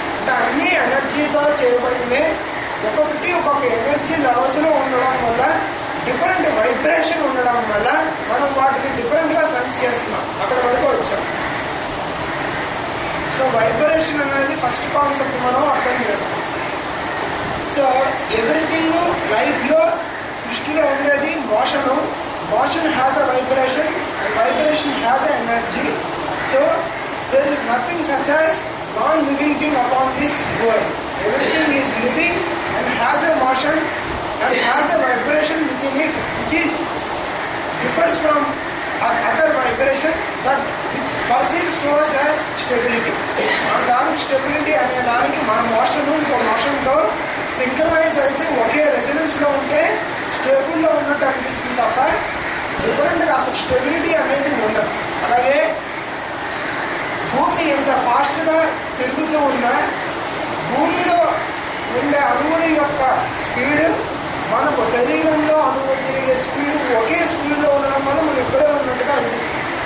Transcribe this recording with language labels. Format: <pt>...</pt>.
<te>అంటే అన్ని ఎనర్జీతో చేయబడినవే, ఒక్కొక్కటి ఒక్కొక్క ఎనర్జీ లెవెల్స్లో ఉండడం వల్ల, డిఫరెంట్ వైబ్రేషన్ ఉండడం వల్ల మనం వాటిని డిఫరెంట్గా సెన్స్ చేస్తున్నాం. అక్కడ వరకు వచ్చాం. సో వైబ్రేషన్ అనేది ఫస్ట్ కాన్సెప్ట్ మనం అర్థం చేసుకోం. సో ఎవ్రీథింగ్ లైఫ్లో సృష్టిలో ఉండేది మోషను.</te> <en>Motion has a vibration and vibration has a energy. So there is nothing such as non-living thing upon this world. Everything is living and has a motion and has a vibration within it, which is differs from other vibration that it perceives to us as stability.</en> <te>మన దానికి stability అనే దానికి మన motion ఇంకో మోషన్తో synchronise అయితే ఒకే రెజనెన్స్లో ఉంటే స్టేబుల్లో ఉన్నట్టు అనిపిస్తుంది తప్ప డిఫరెంట్గా అసలు స్టెబిలిటీ అనేది ఉండదు. అలాగే భూమి ఎంత ఫాస్ట్గా తిరుగుతూ ఉన్నా భూమిలో ఉండే అణువుల యొక్క స్పీడ్ మనకు శరీరంలో అణువులు తిరిగే స్పీడ్ ఒకే స్పీడ్లో ఉండడం వల్ల మనం ఇక్కడే ఉన్నట్టుగా అనిపిస్తుంది.</te>